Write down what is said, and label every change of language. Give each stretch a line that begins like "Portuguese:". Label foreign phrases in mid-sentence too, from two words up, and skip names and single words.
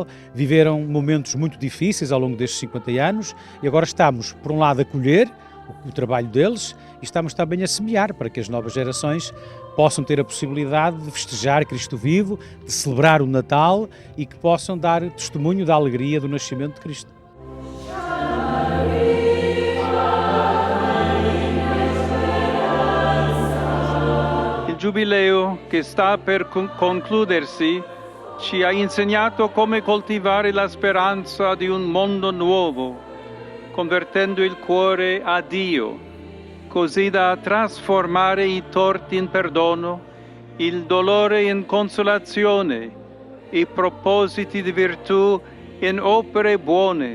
Portuguese: Viveram momentos muito difíceis ao longo destes 50 anos e agora estamos, por um lado, a colher o trabalho deles e estamos também a semear para que as novas gerações possam ter a possibilidade de festejar Cristo vivo, de celebrar o Natal e que possam dar testemunho da alegria do nascimento de Cristo.
Italian: Il Giubileo, che sta per concludersi, ci ha insegnato come coltivare la speranza di un mondo nuovo, convertendo il cuore a Dio, così da trasformare i torti in perdono, il dolore in consolazione, i propositi di virtù in opere buone.